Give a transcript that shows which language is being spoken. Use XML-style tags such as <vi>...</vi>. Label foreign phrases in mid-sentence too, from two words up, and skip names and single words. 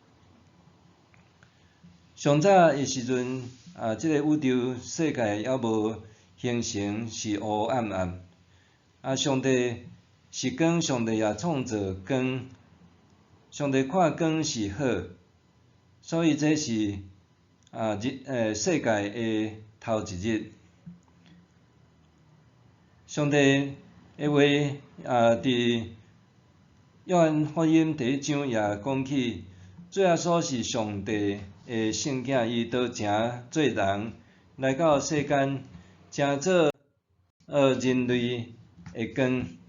<nan>上早的时阵，即个宇宙世界还无形成，是黑暗暗。上帝是光，上帝也创造光。上帝看光是好，所以这是世界的头一日。上帝的话伫约翰福音第1章也讲起，主耶稣是上帝的圣囝，伊道成做人来到世间，成做人类的光，</nan>